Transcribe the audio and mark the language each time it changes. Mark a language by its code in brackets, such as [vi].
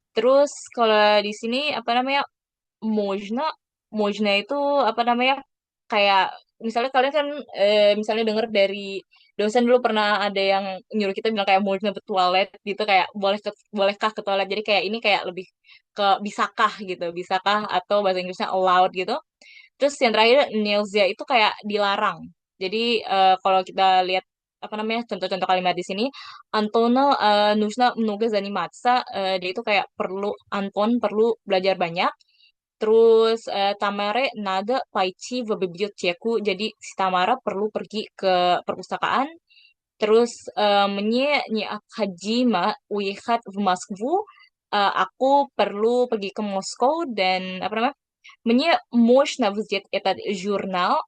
[id] Terus kalau di sini apa namanya Mojna, Mojna itu apa namanya kayak misalnya kalian kan misalnya dengar dari dosen dulu pernah ada yang nyuruh kita bilang kayak Mojna ke toilet gitu kayak bolehkah ke toilet jadi kayak ini kayak lebih ke bisakah gitu bisakah atau bahasa Inggrisnya allowed gitu. Terus yang terakhir Nilzia itu kayak dilarang. Jadi kalau kita lihat apa namanya contoh-contoh kalimat di sini, [ru] Antono нужно много заниматься. [id] Dia itu kayak perlu Anton perlu belajar banyak. Terus [ru] Tamare надо пойти в библиотеку. [id] Jadi si Tamara perlu pergi ke perpustakaan. Terus [ru] мне необходимо уехать в Москву. [id] Aku perlu pergi ke Moskow dan apa namanya? [ru] Мне можно взять этот журнал.